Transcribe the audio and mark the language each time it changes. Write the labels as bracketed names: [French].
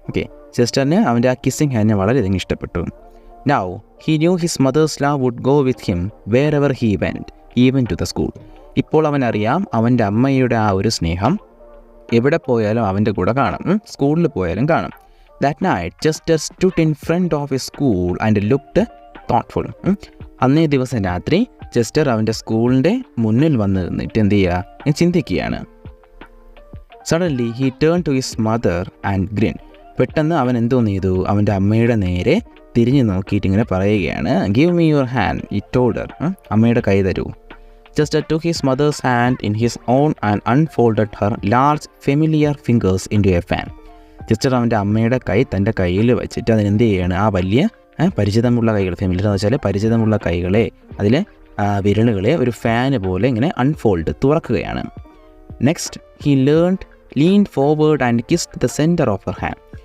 [Malayalam] Okay, ചെസ്റ്ററിന് അവൻ്റെ ആ kissing ഹാൻഡിനെ വളരെയധികം ഇഷ്ടപ്പെട്ടു. [English] Now he knew his mother's love would go with him wherever he went, even to the school. [Malayalam] ഇപ്പോൾ അവനറിയാം അവൻ്റെ അമ്മയുടെ ആ ഒരു സ്നേഹം എവിടെ പോയാലും അവൻ്റെ കൂടെ കാണും, സ്കൂളിൽ പോയാലും കാണും. [English] That night, Chester stood in front of his school and looked thoughtful. [Malayalam] അന്നേ ദിവസം രാത്രി ചെസ്റ്റർ അവൻ്റെ സ്കൂളിൻ്റെ മുന്നിൽ വന്ന് നിന്നിട്ട് എന്ത് ചെയ്യുക, ചിന്തിക്കുകയാണ്. [English] Suddenly he turn to his mother and grin. [Malayalam] പെട്ടെന്ന് അവൻ എന്തോന്ന് ചെയ്തു, അവൻ്റെ അമ്മയുടെ നേരെ തിരിഞ്ഞു നോക്കിയിട്ട് ഇങ്ങനെ പറയുകയാണ്, [English] give me your hand, [Malayalam] ഈ ടോൾഡർ, അമ്മയുടെ കൈ തരൂ. [English] Chester took his mother's hand in his own and unfolded her large familiar fingers into a fan. [Malayalam] Chester അവൻ്റെ അമ്മയുടെ കൈ തൻ്റെ കയ്യിൽ വെച്ചിട്ട് അതിനെന്ത് ചെയ്യുകയാണ്, ആ വലിയ പരിചിതമുള്ള കൈകൾ, ഫെമിലിയർ എന്ന് വെച്ചാൽ പരിചിതമുള്ള കൈകളെ, അതിലെ വിരലുകളെ ഒരു ഫാന് പോലെ ഇങ്ങനെ അൺഫോൾഡ് തുറക്കുകയാണ്. [English] Next he leaned forward and kissed the centre of her hand.